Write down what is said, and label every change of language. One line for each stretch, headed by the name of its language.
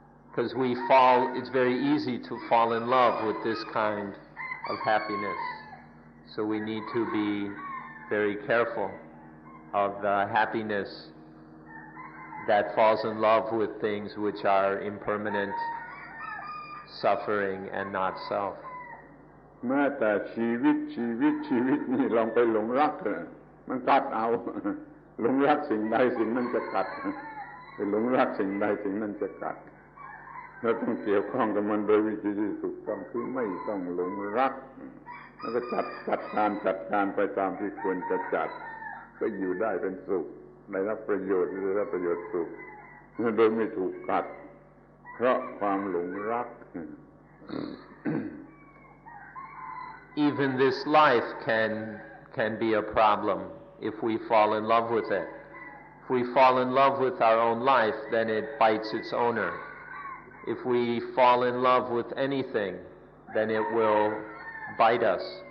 English: Because it's very easy to fall in love with this kind of happiness. So we need to be very careful of the happiness that falls in love with things which are impermanent, suffering, and not self.
Thai: แม้แต่ชีวิตนี่ลองไปหลงรักมันกัดเอาหลงรักสิ่งใดสิ่งนั้นจะกัดไปหลงรักสิ่งใดสิ่งนั้นจะกัดเราต้องเกี่ยวข้องกับมันโดยวิธีที่ถูกต้องคือไม่ต้องหลงรักแล้วก็จัดการไปตามที่ควรจะจัดก็อยู่ได้เป็นสุขได้รับประโยชน์สุขโดยไม่ถูกกัดเพราะความหลงรัก
English: Even this life can be a problem if we fall in love with it. If we fall in love with our own life, then it bites its owner. If we fall in love with anything, then it will bite us.